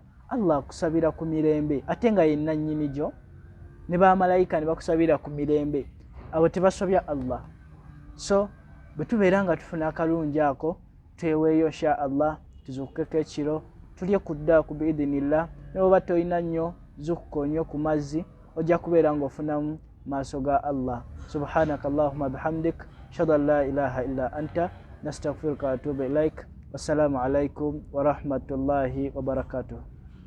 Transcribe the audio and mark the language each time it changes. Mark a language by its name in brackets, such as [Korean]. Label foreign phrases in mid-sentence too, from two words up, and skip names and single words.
[Ganda] Allah akusabira ku mirembe ate nga yenna nnyini gyo, ne bamalayika ne bakusabira ku mirembe, abo tebasobya Allah. So bwe tubeera nga tufuna akalungi ako tweweeyo [Arabic] إن شاء الله [Ganda] tuzuukukeko ekiro tulye ku ddaaku biidhinillah. Ne bwoba tolina nnyo zuukuka onnyo ku mazzi ojja kubeera ng'ofunamu maaso ga Allah. [Arabic] سبحانك اللهم بحمدك أشهد أن لا إله إلا أنت نستغفرك وأتوب إليك. والسلام عليكم ورحمة الله وبركاته.